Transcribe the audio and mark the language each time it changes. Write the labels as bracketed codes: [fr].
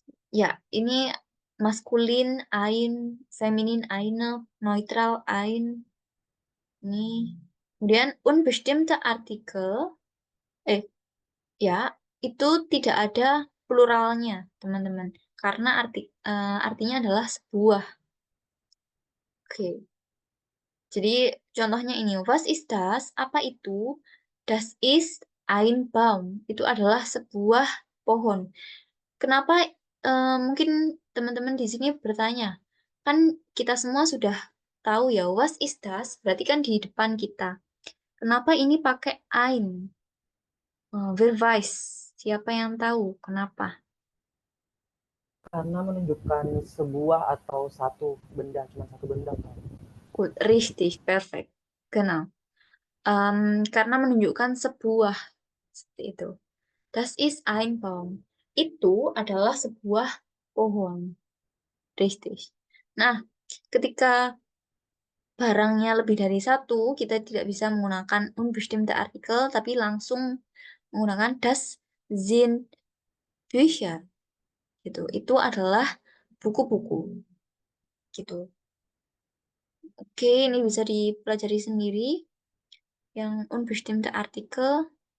[id] Ya, ini maskulin, ein, feminin, eine, neutral, ein. Ini. Kemudian unbestimmte Artikel. Ya, itu tidak ada pluralnya, teman-teman. Karena artinya adalah sebuah. Oke. Jadi contohnya ini, [de] was ist das? [id] Apa itu? [de] Das ist ein Baum. [id] Itu adalah sebuah pohon. Kenapa mungkin teman-teman di sini bertanya, kan kita semua sudah tahu ya, [de] was ist das? [id] Berarti kan di depan kita. Kenapa ini pakai ein? [de] Wer weiß? [id] Siapa yang tahu kenapa? Karena menunjukkan sebuah atau satu benda, cuma satu benda. [de] Gut, richtig, perfect. Genau. [id] Karena menunjukkan sebuah seperti itu. [de] Das ist ein Baum. [id] Itu adalah sebuah pohon. [de] Richtig. [id] Nah, ketika barangnya lebih dari satu, kita tidak bisa menggunakan unbestimmte Artikel, tapi langsung menggunakan [de] das sind Bücher. [id] Gitu. Itu adalah buku-buku. Gitu. Oke, ini bisa dipelajari sendiri. Yang unbestimmte Artikel.